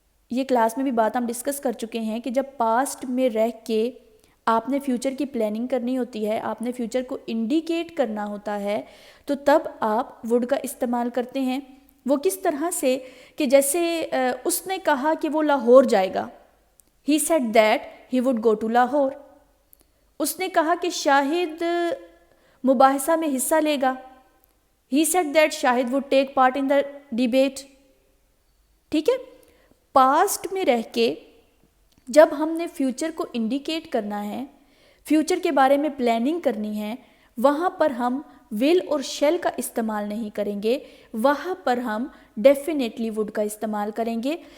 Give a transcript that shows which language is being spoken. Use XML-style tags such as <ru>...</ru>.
<ur>یہ کلاس میں بھی بات ہم ڈسکس کر چکے ہیں کہ جب پاسٹ میں رہ کے آپ نے فیوچر کی پلاننگ کرنی ہوتی ہے، آپ نے فیوچر کو انڈیکیٹ کرنا ہوتا ہے تو تب آپ وڈ کا استعمال کرتے ہیں. وہ کس طرح سے کہ جیسے اس نے کہا کہ وہ لاہور جائے گا.</ur> <en>He said that he would go to Lahore.</en> <ur>اس نے کہا کہ شاہد مباحثہ میں حصہ لے گا.</ur> <en>He said that Shahid would take part in the debate.</en> <ur>ٹھیک ہے، پاسٹ میں رہ کے جب ہم نے فیوچر کو انڈیکیٹ کرنا ہے، فیوچر کے بارے میں پلاننگ کرنی ہے، وہاں پر ہم ول اور شیل کا استعمال نہیں کریں گے، وہاں پر ہم ڈیفینیٹلی وڈ کا استعمال کریں گے.</ur>